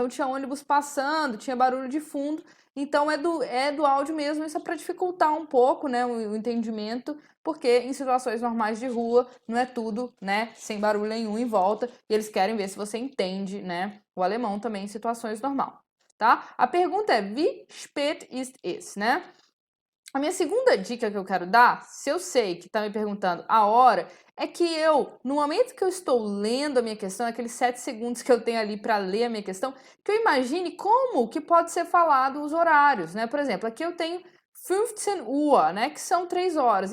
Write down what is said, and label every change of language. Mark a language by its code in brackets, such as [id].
[pt] Então tinha ônibus passando, tinha barulho de fundo. Então é do áudio mesmo, isso é para dificultar um pouco, né, o entendimento, porque em situações normais de rua não é tudo, né, sem barulho nenhum em volta, e eles querem ver se você entende, né, o alemão também em situações normais, tá? A pergunta é, [de] wie spät ist es, [pt] né? A minha segunda dica que eu quero dar, se eu sei que tá me perguntando a hora, é que no momento que eu estou lendo a minha questão, aqueles 7 segundos que eu tenho ali para ler a minha questão, que eu imagine como que pode ser falado os horários, né? Por exemplo, aqui eu tenho 15 Uhr, né? Que são 3 horas.